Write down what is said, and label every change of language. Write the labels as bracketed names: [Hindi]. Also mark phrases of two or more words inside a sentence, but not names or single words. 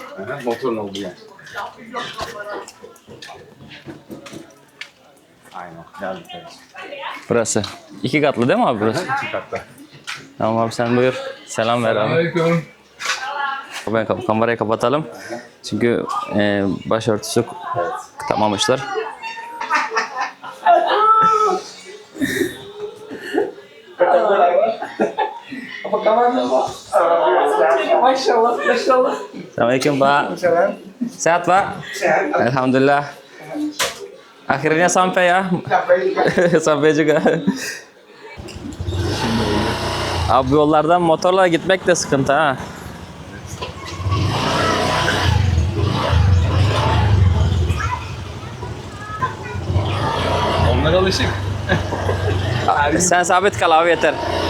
[Turkish] Motorun olduğu yer. Aynen. Geldik. Burası. 2 katlı değil mi abi burası? 2 katta. Tamam abi, sen buyur. Selam ver abi. Aleyküm. Ben kamerayı kapatalım. Çünkü başörtüsü takmamışlar. [Indonesian] Apa kabar? [Turkish] Maşallah, maşallah. [Indonesian] Assalamualaikum Pak. Sehat Pak? Sehat. Alhamdulillah. Akhirnya sampai ya. Sampai juga. [Turkish] Abi yollardan motorla gitmek de sıkıntı ha. Onlar alışık. Sen sabit kal abi, yeter.